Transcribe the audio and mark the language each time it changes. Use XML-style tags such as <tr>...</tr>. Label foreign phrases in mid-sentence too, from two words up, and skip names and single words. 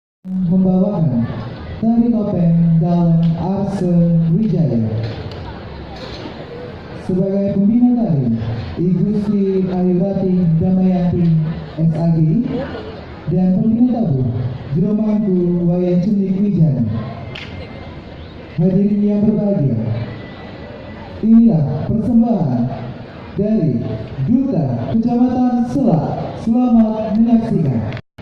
<id>membawakan tari topeng dalam Arse Wijaya. Sebagai pembina tari, I Gusti Ayubati Damayanti SAG dan pembina tabuh Jeromangku Wayan Cendik Wijaya. Hadirin yang berbahagia, inilah persembahan dari Duta Kecamatan Selak. Selamat menyaksikan.</id>